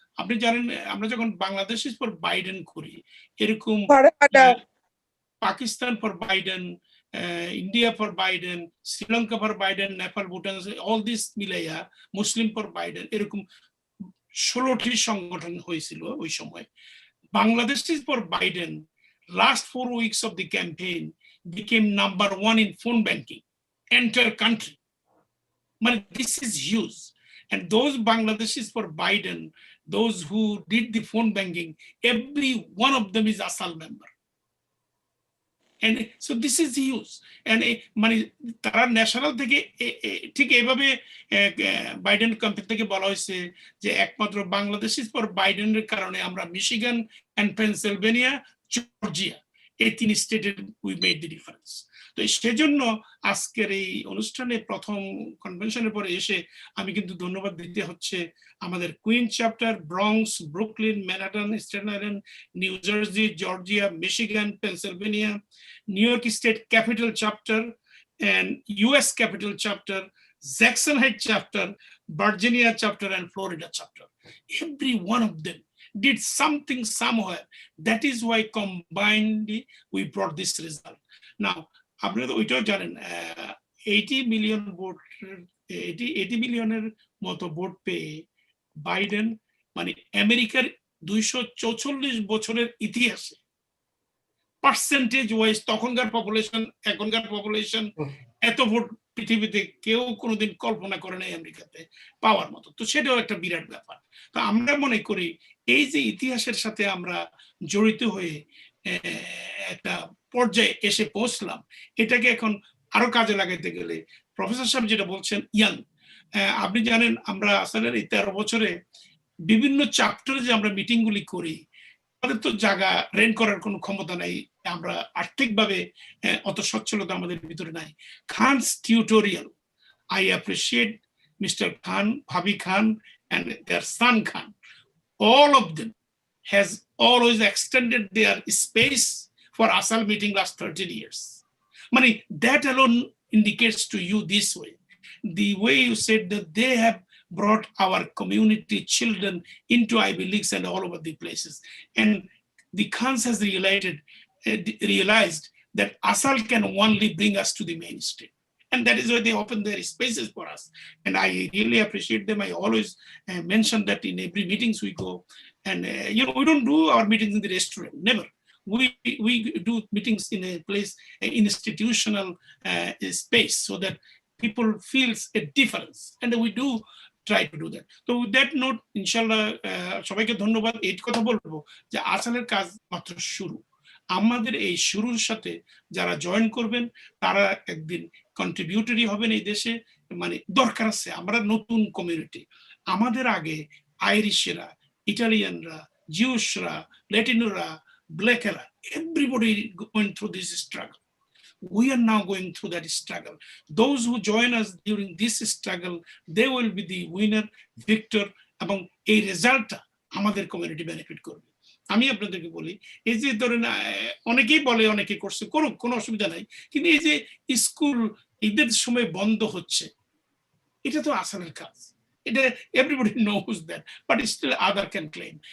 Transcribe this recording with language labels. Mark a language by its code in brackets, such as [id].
[bn] আপনি জানেন আমরা যখন বাংলাদেশ ফর বাইডেন করি, এরকম Pakistan for Biden, India for Biden, Sri Lanka for Biden, Nepal, Bhutan, [en] all this [bn] মিলাইয়া মুসলিম ফর বাইডেন, এরকম 16টি সংগঠন হয়েছিল ওই সময়। [en] Bangladeshis for Biden, last 4 weeks of the campaign became number 1 in phone banking, entire country. This is huge. And those Bangladeshis for Biden, those who did the phone banking, every one of them is ASAAL member. And so this is huge. [bn] And তারা national থেকে ঠিক এইভাবে Biden campaign থেকে বলা হয়েছে যে একমাত্র বাংলাদেশিস for বাইডেনের কারণে আমরা মিশিগান এন্ড পেনসিলভেনিয়া, জর্জিয়া এই 3 স্টেটের [en] We made the difference. [bn] তো সেজন্য আজকের এই অনুষ্ঠানে প্রথম কনভেনশনের পরে এসে আমি কিন্তু ধন্যবাদ দিতে হচ্ছে আমাদের queen chapter, Bronx, Brooklyn, Manhattan, Staten island, new jersey, Georgia, Michigan, Pennsylvania, new York state capital chapter [en] and US Capital Chapter, Jackson Heights Chapter, Virginia Chapter, and Florida Chapter. Every one of them did something somewhere. That is why combined we brought this result. [bn] Now, আপনারা তো ওইটাও জানেন 80 million vote 80 মিলিয়নের মতো vote পেয়ে Biden আমেরিকার 244 বছরের ইতিহাসে percentage wise তখনকার পপুলেশন এখনকার পপুলেশন এত ভোট পৃথিবীতে কেউ কোনোদিন কল্পনা করে নাই আমেরিকাতে পাওয়ার মতো। তো সেটাও একটা বিরাট ব্যাপার। তো আমরা মনে করি এই যে ইতিহাসের সাথে আমরা জড়িত হয়ে একটা পর্যায়ে এসে পৌঁছলাম, এটাকে এখন আরো কাজে লাগাইতে গেলে প্রফেসর সাহেব যেটা বলছেন ইয়াং, আপনি জানেন আমরা আসলে এই 13 বছরে বিভিন্ন চ্যাপ্টারে যে আমরা মিটিং গুলি করি, আমাদের তো জায়গা রেন্ট করার কোনো ক্ষমতা নাই, আমরা আর্থিকভাবে অত সচ্ছলতা আমাদের ভিতরে নাই। [en] Khan's tutorial, I appreciate mister Khan, Bhabhi Khan and their son Khan, all of them has always extended their space for ASAAL meeting last 13 years. That alone indicates to you this way. The way you said that they have brought our community children into Ivy Leagues and all over the places. And the Khans has realized that ASAAL can only bring us to the mainstream. And that is why they open their spaces for us. And I really appreciate them. I always mention that in every meetings we go. And we don't do our meetings in the restaurant, never. We do meetings in a place, an institutional space, so that people feels a difference. And we do try to do that. So with that note, inshallah, [bn] সবাইকে ধন্যবাদ। এই কথা বলবো যে ASAALের কাজ মাত্র শুরু। আমাদের এই শুরুর সাথে যারা জয়েন করবেন তারা একদিন কন্ট্রিবিউটরি হবেন এই দেশে। দরকার আছে, আমরা নতুন কমিউনিটি। আমাদের আগে আইরিশরা, ইটালিয়ানরা, জিউসরা, ল্যাটিনোরা, ব্ল্যাকেরা, [en] Everybody going through this struggle. We are now going through that struggle. Those who join us during this struggle, they will be the winner, victor, [bn] এবং এই রেজাল্টটা আমাদের কমিউনিটি বেনিফিট করবে। আমি আপনাদেরকে বলি, এই যে ধরেন অনেকেই বলে অনেকে করছে, করুক, কোনো অসুবিধা নাই, কিন্তু এই যে স্কুল ঈদের সময় বন্ধ হচ্ছে, এটা তো ASAALের কাজ। [en] এটা everybody knows that, but still other can claim.